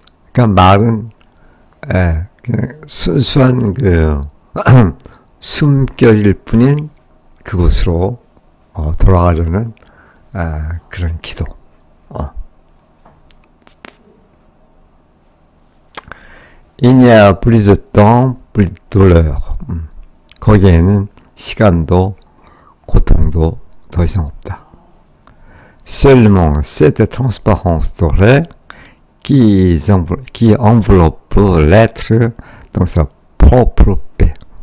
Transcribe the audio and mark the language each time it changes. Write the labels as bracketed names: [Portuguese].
[Korean] 그러니까 말은 그냥 순수한 그 숨결일 뿐인 그곳으로 돌아가려는 그런 기도. [French] Il n'y a plus de temps, plus de douleur. [Korean] 거기에는 시간도 고통도 더 이상 없다. [French] Seulement cette transparence dorée qui enveloppe l'être dans sa propre paix.